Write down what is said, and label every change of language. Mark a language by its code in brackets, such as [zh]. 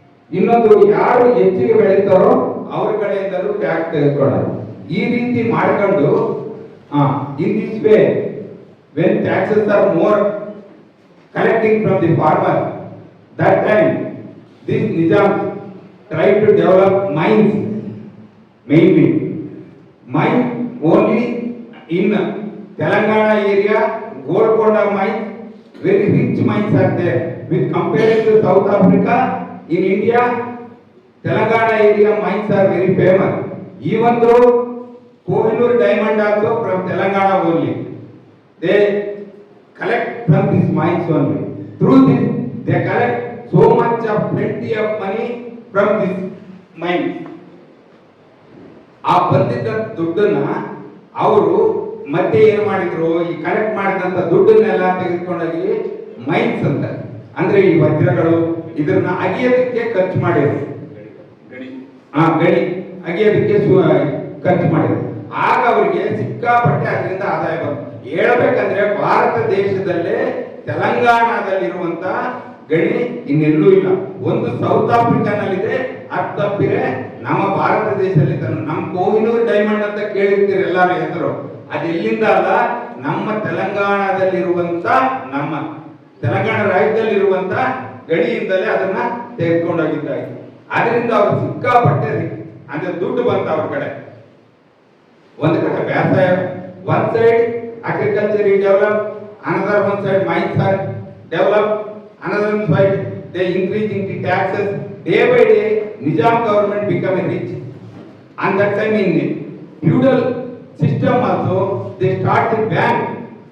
[kn] ಇನ್ನೊಂದು, ಯಾರು ಹೆಚ್ಚಿಗೆ ಬೆಳೀತಾರೋ ಅವ್ರ ಕಡೆಯಿಂದಲೂ ಟ್ಯಾಕ್ಸ್ ತೆಗೆದುಕೊಳ್ಳೋದು. ಈ ರೀತಿ ಮಾಡ್ಕೊಂಡು [en] In this way when taxes are more collecting from the farmer, that time this Nizam tried to develop mines, mainly mine only in Telangana area. Golconda mine, very rich mines are there. With compared to South Africa, in India, Telangana area mines are very famous. Even though Kohinoor diamond also from Telangana only, they collect from these mines only. Through this, they collect so much of plenty of money from this mine. [kn] ಆ ಬಂದಿದ್ದ ದುಡ್ಡನ್ನ ಅವರು ಮತ್ತೆ ಏನು ಮಾಡಿದ್ರು, ಈ collect ಮಾಡಿದಂತ ದುಡ್ಡನ್ನೆಲ್ಲ ತೆಗೆದುಕೊಂಡೋಗಿ mains ಅಂತ, ಅಂದ್ರೆ ಈ ವಜ್ರಗಳು ಇದನ್ನ ಅಗಿಯೋದಕ್ಕೆ ಖರ್ಚು ಮಾಡಿದ್ರು. ಗಣಿ ಅಗಿಯೋದಕ್ಕೆ ಖರ್ಚು ಮಾಡಿದ್ರು. ಆಗ ಅವರಿಗೆ ಸಿಕ್ಕಾಪಟ್ಟೆ ಅದರಿಂದ ಆದಾಯ ಬಂತು. ಹೇಳ್ಬೇಕಂದ್ರೆ ಭಾರತ ದೇಶದಲ್ಲೇ ತೆಲಂಗಾಣದಲ್ಲಿರುವಂತ ಗಣಿ ಇನ್ನೆಲ್ಲೂ ಇಲ್ಲ. ಒಂದು ಸೌತ್ ಆಫ್ರಿಕಾನಲ್ಲಿದೆ, ಅದು ತಪ್ಪಿದ್ರೆ ನಮ್ಮ ಭಾರತ ದೇಶದಲ್ಲಿ ನಮ್ಮ ಕೋಹಿನೂರ್ ಡೈಮಂಡ್ ಅಂತ ಕೇಳಿರ್ತೀರಿ ಎಲ್ಲಾರ ಹೆಸರು, ಅದೆಲ್ಲಿಂದ ಅಲ್ಲ, ನಮ್ಮ ತೆಲಂಗಾಣದಲ್ಲಿರುವಂತ, ನಮ್ಮ ತೆಲಂಗಾಣ ರಾಜ್ಯದಲ್ಲಿರುವಂತ ಗಣಿಯಿಂದಲೇ ಅದನ್ನ ತೆಗೆದುಕೊಂಡೋಗಿದ್ದಾಗಿ. ಅದರಿಂದ ಅವರು ಸಿಕ್ಕಾಪಟ್ಟೆ ಅಂದ್ರೆ ದುಡ್ಡು ಬಂತ ಅವ್ರ ಕಡೆ. ಒಂದು ಕಡೆ ವ್ಯವಸಾಯ, [en] one side agriculture is developed, another one side mines are developed, another one side they increasing the taxes. Day by day Nizam government become rich. And that time in feudal system also they start the bank.